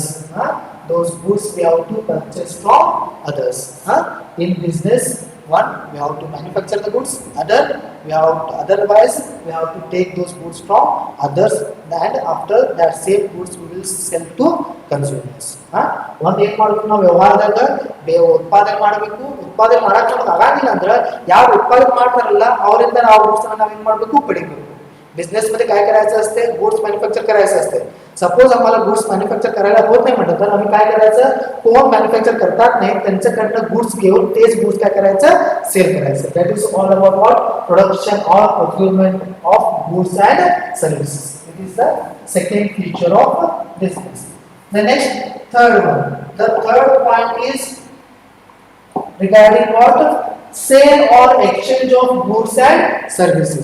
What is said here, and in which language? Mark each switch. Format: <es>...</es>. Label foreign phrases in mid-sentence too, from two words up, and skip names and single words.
<en>Those goods we have to purchase from others. In business, one, we have to manufacture the goods. Otherwise we have to take those goods from others, and after that same goods we will sell to consumers.</en> <kn>ಒಂದು ಏನು ಮಾಡಬೇಕು? ನಾವು ವ್ಯವಹಾರದಾಗ ಉತ್ಪಾದನೆ ಮಾಡಬೇಕು. ಉತ್ಪಾದನೆ ಮಾಡಕ್ಕೆ ನಮ್ಗೆ ಆಗಂಗಿಲ್ಲ ಅಂದ್ರೆ ಯಾರು ಉತ್ಪಾದನೆ ಮಾಡ್ತಾರಲ್ಲ ಅವರಿಂದ ನಾವು goods ನಾವು ಏನು ಮಾಡಬೇಕು? पडीಬೇಕು.</kn> <mr>बिझनेस मध्ये काय करायचं असते?</mr> <en>goods manufacture</en> <mr>करायचं असते. सपोज आम्हाला</mr> <en>goods manufacture</en> <mr>करायला होत नाही म्हटलं तर आम्ही काय करायचं? कोण मॅन्युफॅक्चर करतात नाही त्यांच्याकडनं गुड्स घेऊन तेच गुड्स काय करायचं? सेल करायचं.</mr> <en>That is all about what? Production और procurement of goods and services. It is the second feature of business. The next third one. The third point is regarding what? Sale or exchange of goods and services.</en>